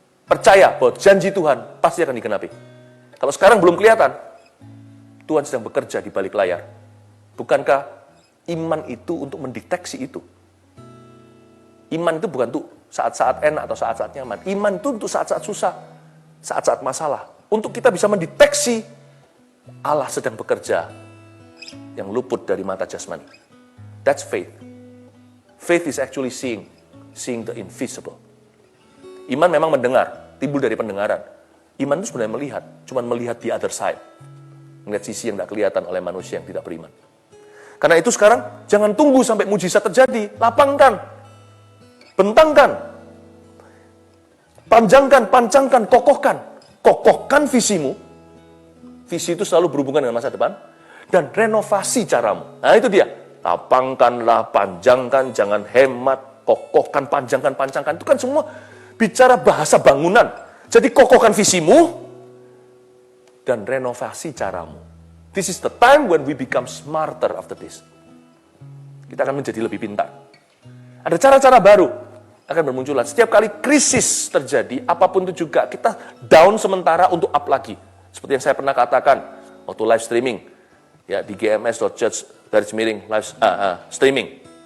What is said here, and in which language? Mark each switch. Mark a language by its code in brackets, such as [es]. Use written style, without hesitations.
[id] Percaya bahwa janji Tuhan pasti akan digenapi. Kalau sekarang belum kelihatan, Tuhan sedang bekerja di balik layar. Bukankah iman itu untuk mendeteksi itu? Iman itu bukan untuk saat-saat enak atau saat-saat nyaman. Iman itu untuk saat-saat susah, saat-saat masalah. Untuk kita bisa mendeteksi Allah sedang bekerja yang luput dari mata jasmani. [en] That's faith. Faith is actually seeing the invisible. [id] Iman memang mendengar, timbul dari pendengaran. Iman itu sebenarnya melihat, cuman melihat [en] the other side. [id] Melihat sisi yang tidak kelihatan oleh manusia yang tidak beriman. Karena itu sekarang, jangan tunggu sampai mujizat terjadi. Lapangkan, bentangkan, panjangkan, pancangkan, kokohkan. Kokohkan visimu. Visi itu selalu berhubungan dengan masa depan. Dan renovasi caramu. Nah itu dia. Lapangkanlah, panjangkan, jangan hemat, kokohkan, panjangkan, pancangkan. Itu kan semua bicara bahasa bangunan. Jadi kokohkan visimu dan renovasi caramu. [en] This is the time when we become smarter after this. [id] Kita akan menjadi lebih pintar. Ada cara-cara baru akan bermunculan. Setiap kali krisis terjadi, apapun itu juga, kita down sementara untuk up lagi. Seperti yang saya pernah katakan waktu live streaming. Ya, di gms.church garis miring live streaming.